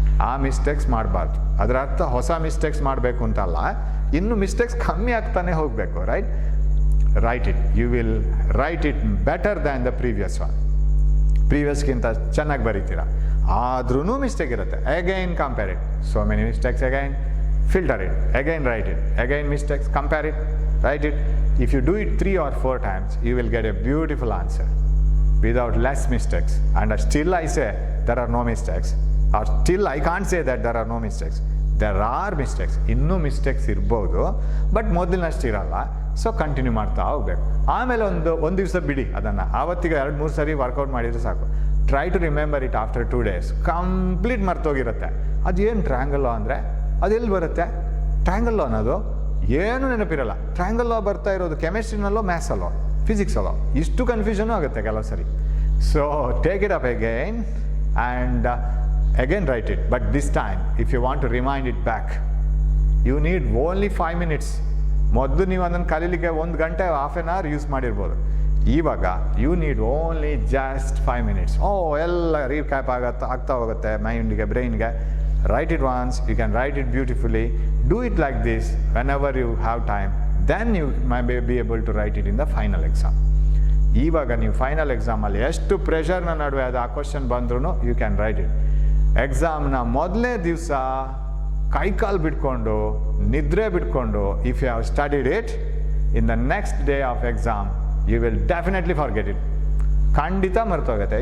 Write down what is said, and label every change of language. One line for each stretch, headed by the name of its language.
Kannada: ಆ ಮಿಸ್ಟೇಕ್ಸ್ ಮಾಡಬಾರ್ದು. ಅದರ ಅರ್ಥ ಹೊಸ ಮಿಸ್ಟೇಕ್ಸ್ ಮಾಡಬೇಕು ಅಂತಲ್ಲ, ಇನ್ನು ಮಿಸ್ಟೇಕ್ಸ್ ಕಮ್ಮಿ ಆಗ್ತಾನೆ ಹೋಗಬೇಕು, right?
English: Write it, you will write it better than the previous one.
Kannada: ಪ್ರೀವಿಯಸ್ಗಿಂತ ಚೆನ್ನಾಗಿ ಬರೀತೀರ, ಆದ್ರೂ ಮಿಸ್ಟೇಕ್ ಇರುತ್ತೆ.
English: Again compare it, so many mistakes, again filter it, again write it, again mistakes, compare it, write it. If you do it 3 or 4 times, you will get a beautiful answer without less mistakes. And still I say there are no mistakes, or still I can't say that there are no mistakes. There are mistakes,
Kannada: ಇನ್ನೂ mistakes ಇರ್ಬೋದು, but ಮೊದಲಿನಷ್ಟು ಇರಲ್ಲ. So continue ಮಾಡ್ತಾ ಹೋಗ್ಬೇಕು. ಆಮೇಲೆ ಒಂದು ದಿವಸ ಬಿಡಿ ಅದನ್ನು, ಆವತ್ತಿಗೆ 2-3 ಸರಿ ವರ್ಕೌಟ್ ಮಾಡಿದರೆ ಸಾಕು.
English: Try to remember it after 2 days.
Kannada: Complete ಮರ್ತೋಗಿರುತ್ತೆ. ಅದೇನು ಟ್ರ್ಯಾಂಗಲ್ ಲಾ ಅಂದರೆ ಅದೆಲ್ಲಿ ಬರುತ್ತೆ? ಟ್ರ್ಯಾಂಗಲ್ ಲಾ ಅನ್ನೋದು ಏನೂ ನೆನಪಿರಲ್ಲ. ಟ್ರ್ಯಾಂಗಲ್ ಲಾ ಬರ್ತಾ ಇರೋದು ಕೆಮಿಸ್ಟ್ರಿನಲ್ಲೋ ಮ್ಯಾಥ್ಸಲ್ಲೋ ಫಿಸಿಕ್ಸಲ್ಲೋ, ಇಷ್ಟು ಕನ್ಫ್ಯೂಷನು ಆಗುತ್ತೆ ಕೆಲವು ಸರಿ.
English: So take it up again and again write it. But this time if you want to remind it back, you need only 5 minutes.
Kannada: ಮೊದಲು ನೀವು ಅದನ್ನು ಕಲೀಲಿಕ್ಕೆ 1 ಗಂಟೆ, ಹಾಫ್ ಆನ್ ಅವರ್ ಯೂಸ್ ಮಾಡಿರ್ಬೋದು. ಇವಾಗ
English: You need only just 5 minutes.
Kannada: ಎಲ್ಲ recap ಆಗ್ತಾ ಹೋಗುತ್ತೆ ಮೈಂಡ್ಗೆ, ಬ್ರೈನ್ಗೆ.
English: Write it once, you can write it beautifully. Do it like this whenever you have time. Then you might be able to write it in the final exam.
Kannada: ಇವಾಗ ನೀವು final ಎಕ್ಸಾಮಲ್ಲಿ ಎಷ್ಟು ಪ್ರೆಷರ್ನ ನಡುವೆ ಅದು ಆ ಕ್ವಶನ್ ಬಂದ್ರೂ
English: You can write it.
Kannada: ಎಕ್ಸಾಮ್ನ ಮೊದಲನೇ ದಿವಸ ಕೈಕಾಲು ಬಿಟ್ಕೊಂಡು, ನಿದ್ರೆ ಬಿಟ್ಕೊಂಡು,
English: If you have studied it, in the next day of exam you will definitely forget it.
Kannada: ಖಂಡಿತ ಮರ್ತೋಗುತ್ತೆ.